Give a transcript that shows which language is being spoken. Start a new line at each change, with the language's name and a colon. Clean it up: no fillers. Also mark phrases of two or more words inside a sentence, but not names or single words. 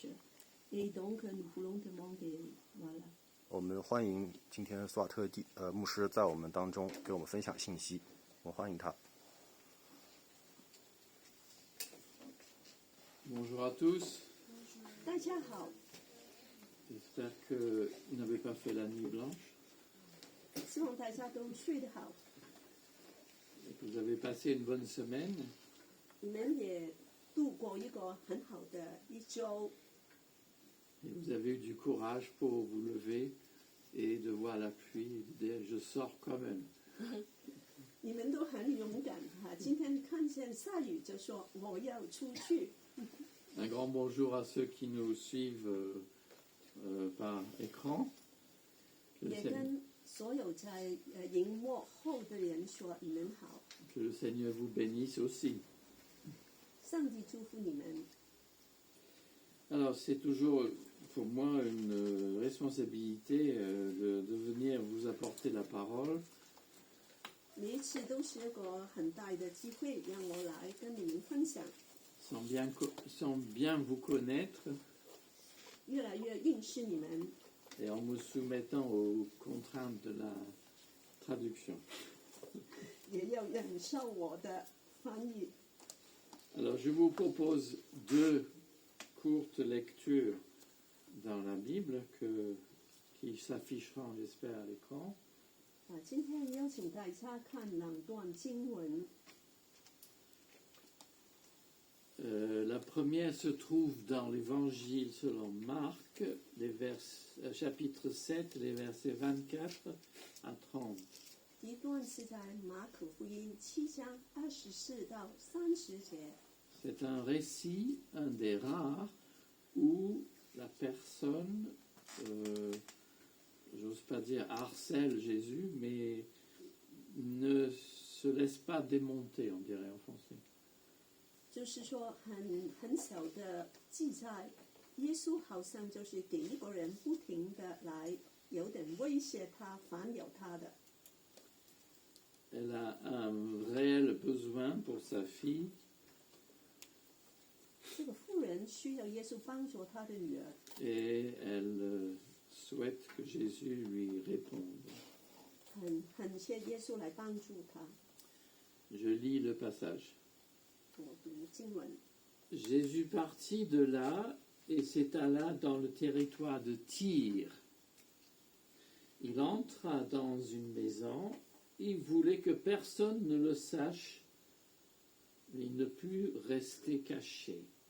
French: Et donc, nous voulons demander, voilà.
Chinese: 我们欢迎今天苏瓦特牧师在我们当中给我们分享信息，我们欢迎他。
French: Bonjour à tous,
Chinese: 大家好，
French: j'espère que vous n'avez pas fait la nuit blanche
Chinese: 希望大家都睡得好，
French: et que vous avez passé une bonne semaine.
Chinese: 你们也度过一个很好的一周，
French: Et vous avez eu du courage pour vous lever et de voir la pluie et de dire je sors quand même.
Chinese: 你们都很勇敢哈。今天看见下雨就说我要出去。
French: Un grand bonjour à ceux qui nous suivent par écran. Que le
Chinese: 也
French: Seigneur-
Chinese: 跟所有在荧幕后的人说你们好，
French: que le Seigneur vous bénisse aussi.
Chinese: 上帝祝福你们。
French: Alors c'est toujours pour moi une responsabilité de venir vous apporter la parole.
Chinese: 每一次都是一个很大的机会，让我来跟你们分享，
French: sans bien vous connaître
Chinese: 越来越认识你们，
French: et en me soumettant aux contraintes de la traduction.
Chinese: 也要忍受我的翻译。
French: Alors je vous propose deux courtes lectures dans la Bible qui s'afficheront, j'espère, à l'écran.
Chinese: 今天邀请大家看两段经文。
French: La première se trouve dans l'Évangile selon Marc, chapitre 7, les versets 24 à 30.
Chinese: 第一段是在马可福音7章24到30节。
French: C'est un récit, un des rares, où la personne, j'ose pas dire harcèle Jésus, mais ne se laisse pas démonter, on dirait en français.
Chinese: 就是说很小的记载，耶稣好像就是给一个人不停的来有点威胁他、烦扰他的。
French: Elle a un réel besoin pour sa fille
Chinese: 这个妇人需要耶稣帮助她的女儿，
French: et elle souhaite que Jésus lui réponde.
Chinese: 很谢耶稣来帮助她。
French: Je lis le passage.
Chinese: 我读经文。
French: Jésus partit de là et s'étala dans le territoire de Tyr. Il entra dans une maison. Il voulait que personne ne le sache, mais il ne put rester caché.